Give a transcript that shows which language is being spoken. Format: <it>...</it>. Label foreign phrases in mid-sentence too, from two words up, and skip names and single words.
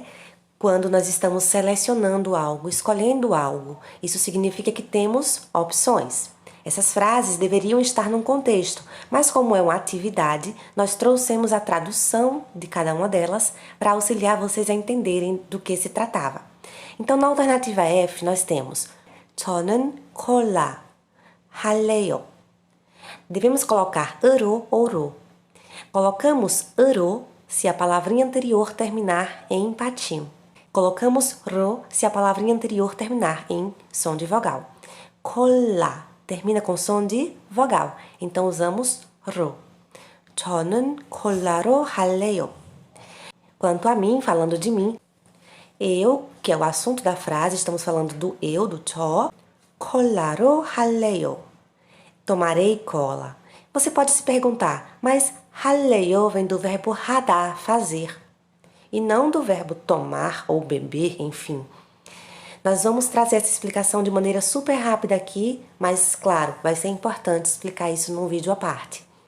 <pt>Quando nós estamos selecionando algo, escolhendo algo, isso significa que temos opções. Essas frases deveriam estar num contexto, mas como é uma atividade, nós trouxemos a tradução de cada uma delas para auxiliar vocês a entenderem do que se tratava. Então, na alternativa F, nós temos</pt> <ko>저는 콜라 할래요.</ko> <pt>Devemos colocar 으로 ou 로. Colocamos 으로 se a palavrinha anterior terminar em patinho. Colocamos ro se a palavrinha anterior terminar em som de vogal. 콜라 termina com som de vogal, então usamos ro.</pt> <ko>저는 콜라로 할래요.</ko> <pt>Quanto a mim, falando de mim, eu, que é o assunto da frase, estamos falando do eu, do 저,</pt> <ko>콜라로 할래요.</ko> <pt>Tomarei cola. Você pode se perguntar, mas 할래요 vem do verbo 하다, fazer, e não do verbo tomar ou beber, enfim. Nós vamos trazer essa explicação de maneira super rápida aqui, mas, claro, vai ser importante explicar isso num vídeo à parte.</pt>